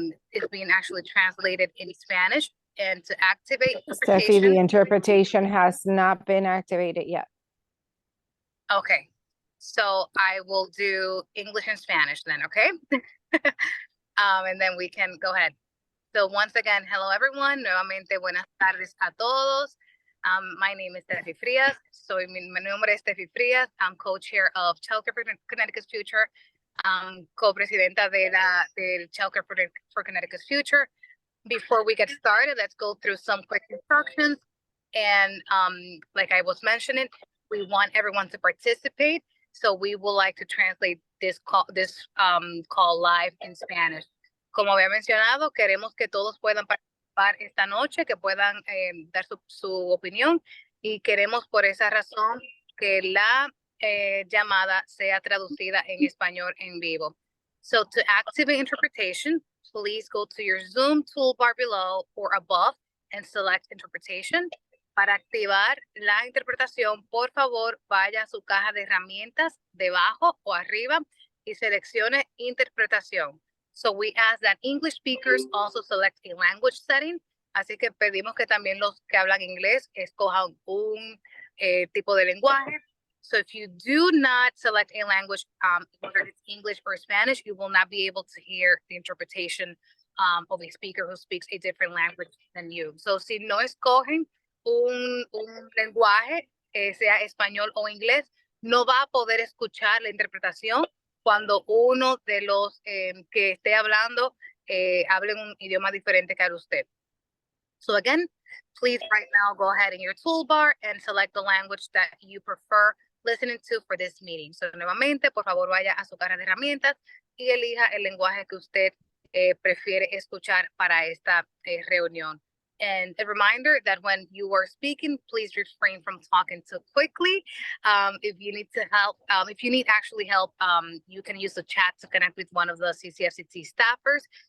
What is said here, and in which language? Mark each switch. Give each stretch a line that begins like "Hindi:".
English: It's being actually translated in Spanish, and to activate Steffi, the interpretation has not been activated yet. Okay, so I will do English and Spanish then, okay? And then we can go ahead. So once again, hello everyone.
Spanish: Nuevamente, buenas tardes a todos.
English: My name is Steffi Frias.
Spanish: Mi nombre es Steffi Frias.
English: I'm co-chair of Childcare for Connecticut's Future.
Spanish: Co-presidenta del Childcare for Connecticut's Future.
English: Before we get started, let's go through some quick instructions. And like I was mentioning, we want everyone to participate. So we would like to translate this call live in Spanish.
Spanish: Como había mencionado, queremos que todos puedan participar esta noche, que puedan dar su opinión, y queremos por esa razón que la llamada sea traducida en español en vivo.
English: So to activate interpretation, please go to your Zoom toolbar below or above and select interpretation.
Spanish: Para activar la interpretación, por favor, vaya a su caja de herramientas debajo o arriba y seleccione interpretación.
English: So we ask that English speakers also select a language setting.
Spanish: Así que pedimos que también los que hablan inglés escojan un tipo de lenguaje.
English: So if you do not select a language, whether it's English or Spanish, you will not be able to hear the interpretation of a speaker who speaks a different language than you. So
Spanish: si no escogen un lenguaje, sea español o inglés, no va a poder escuchar la interpretación cuando uno de los que esté hablando hable un idioma diferente que usted.
English: So again, please right now go ahead in your toolbar and select the language that you prefer listening to for this meeting. So
Spanish: nuevamente, por favor, vaya a su caja de herramientas y elija el lenguaje que usted prefiere escuchar para esta reunión.
English: And a reminder that when you are speaking, please refrain from talking too quickly. If you need to help, if you need actually help, you can use the chat to connect with one of the CCFCT staffers.